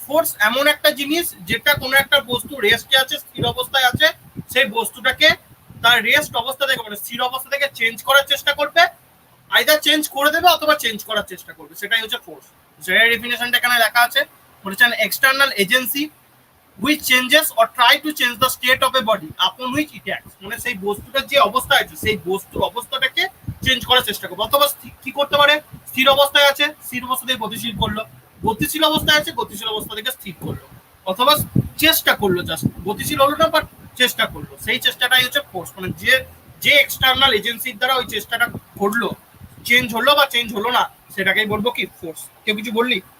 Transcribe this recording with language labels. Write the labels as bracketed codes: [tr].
[bn] Force এমন একটা জিনিস যেটা কোনো একটা বস্তু রেস্টে আছে, স্থির অবস্থায় আছে, সেই বস্তুটাকে তার রেস্ট অবস্থা থেকে, মানে স্থির অবস্থা থেকে চেঞ্জ করার চেষ্টা করবে, আইদার চেঞ্জ করে দেবে অথবা চেঞ্জ করার চেষ্টা করবে, সেটাই হচ্ছে ফোর্স। যেটা ডেফিনেশনটা এখানে লেখা আছে, বলেছেন external agency [en] which changes or try to change the state of a body upon which it acts, [bn] মানে সেই বস্তুটার যে অবস্থা আছে সেই বস্তুর অবস্থাটাকে চেঞ্জ করার চেষ্টা করবে। অথবা কি করতে পারে, স্থির অবস্থায় আছে স্থির অবস্থা থেকে গতিশীল করলো, গতিশীল অবস্থায় আছে গতিশীল অবস্থা থেকে স্থির করলো, অথবা চেষ্টা করলো, জাস্ট গতিশীল হলো না বাট চেষ্টা করলো, সেই চেষ্টাটাই হচ্ছে ফোর্স। মানে যে যে এক্সটার্নাল এজেন্সির দ্বারা ওই চেষ্টাটা করলো, চেঞ্জ হলো বা চেঞ্জ হলো না, সেটাকেই বলবো কি ফোর্স। কেউ কিছু বললি?